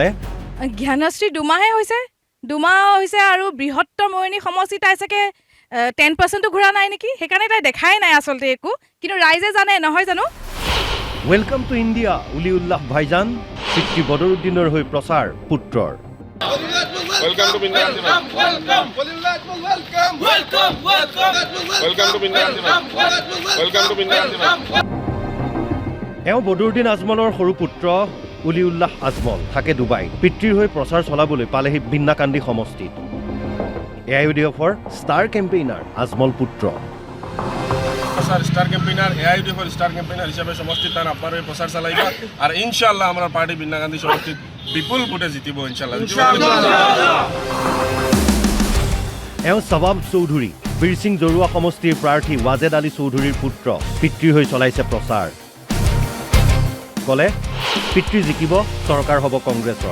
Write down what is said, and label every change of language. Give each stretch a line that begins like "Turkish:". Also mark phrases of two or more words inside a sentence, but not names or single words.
Assamese: জ্ঞানশ্ৰী দুমাহ হৈছে আৰু বৃহত্তৰ মৰিয়নি সমষ্টি তাই চাগে 10%ও ঘূৰা নাই নেকি? সেইকাৰণে তাই দেখাই নাই আচলতে একো, কিন্তু ৰাইজে জানে নহয় জানো?
English: Welcome to India উলিউল্লাহ ভাইজান।
Assamese: পিতৃ বদৰুদ্দিনৰ হৈ প্ৰচাৰ পুত্ৰৰ।
English: Welcome to Bindan Welcome, welcome, welcome, welcome, welcome to Bindan Welcome to Bindan
Assamese: এওঁ বদৰুদ্দিন আজমলৰ সৰু পুত্ৰ উলিউল্লাহ আজমল থাকে ডুবাইত। পিতৃৰ হৈ প্ৰচাৰ চলাবলৈ পালেহি বিন্নাকান্দি সমষ্টিত। AIUDFৰ
English: star campaigner
Assamese: আজমল পুত্ৰ।
English: star campaigner
Bangla: AIUDF
English: star campaigner
Bangla: হিসাবে সমষ্টিত তার আপনার প্রচার চালাইবা আর ইনশাআল্লাহ আমরা পার্টি বিন্নাকান্দি সমষ্টিত বিপুল ভোটে জিতিব ইনশাআল্লাহ।
Assamese: এওঁ সবাব চৌধুৰী বীৰসিং জৰুৱা সমষ্টিৰ প্ৰাৰ্থী ৱাজেদ আলী চৌধুৰীৰ পুত্ৰ। পিতৃৰ হৈ চলাইছে প্ৰচাৰ। ক'লে পিতৃ জিকিব, চৰকাৰ হ'ব কংগ্ৰেছৰ।